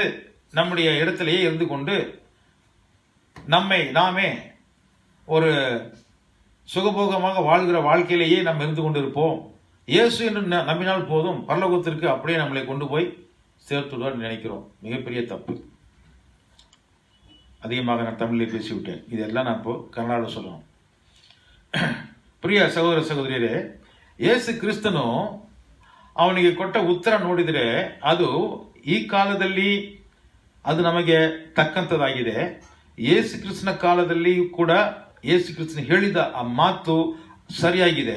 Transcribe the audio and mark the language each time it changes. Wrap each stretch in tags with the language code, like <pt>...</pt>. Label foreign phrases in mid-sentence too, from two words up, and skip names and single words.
<ta>நம்முடைய இடத்திலேயே இருந்து கொண்டு நாமே ஒரு சுகபோகமாக வாழ்கிற வாழ்க்கையிலேயே நாம் இருந்து கொண்டிருப்போம். இயேசு என்று நம்பினால் போதும், பரலோகத்திற்கு அப்படியே நம்மளை கொண்டு போய் சேர்த்துடுவார் நினைக்கிறோம். மிகப்பெரிய தப்பு. அதிகமாக நான் தமிழில் பேசிவிட்டேன். இதெல்லாம் நான் இப்போ கன்னடாவில் சொல்லணும்.</ta> <kn>ಪ್ರಿಯ ಸಹೋದರ ಸಹೋದರಿಯರೇ, ಯೇಸು ಕ್ರಿಸ್ತನು ಅವನಿಗೆ ಕೊಟ್ಟ ಉತ್ತರ ನೋಡಿದರೆ ಅದು ಈ ಕಾಲದಲ್ಲಿ ಅದು ನಮಗೆ ತಕ್ಕಂಥದ್ದಾಗಿದೆ. ಯೇಸು ಕ್ರಿಸ್ತನ ಕಾಲದಲ್ಲಿ ಕೂಡ ಯೇಸು ಕ್ರಿಸ್ತನ ಹೇಳಿದ ಆ ಮಾತು ಸರಿಯಾಗಿದೆ.</kn>